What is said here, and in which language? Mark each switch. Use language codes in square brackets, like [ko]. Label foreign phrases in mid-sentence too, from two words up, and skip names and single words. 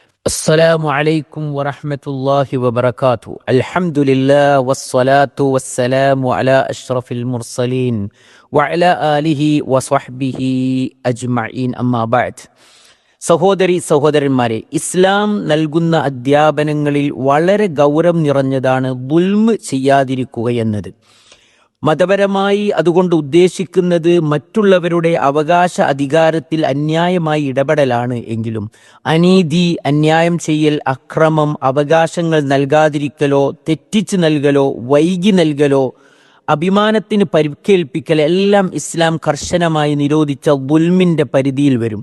[ar] السلام عليكم ورحمة الله وبركاته. الحمد لله والصلاة والسلام على أشرف المرسلين وعلى آله وصحبه أجمعين أما بعد. [ml] സഹോദരന്മാരെ, ഇസ്ലാം നൽകുന്ന അധ്യാപനങ്ങളിൽ വളരെ ഗൗരവം നിറഞ്ഞതാണ് ദുൽമ് ചെയ്യാതിരിക്കുക എന്നത്. മതപരമായി അതുകൊണ്ട് ഉദ്ദേശിക്കുന്നത് മറ്റുള്ളവരുടെ അവകാശ അധികാരത്തിൽ അന്യായമായി ഇടപെടലാണ് എങ്കിലും അനീതി, അന്യായം ചെയ്യൽ, അക്രമം, അവകാശങ്ങൾ നൽകാതിരിക്കലോ തെറ്റിച്ച് നൽകലോ വൈകി നൽകലോ അഭിമാനത്തിന് പരിക്കേൽപ്പിക്കൽ എല്ലാം ഇസ്ലാം കർശനമായി നിരോധിച്ച ദുൽമിൻ്റെ പരിധിയിൽ വരും.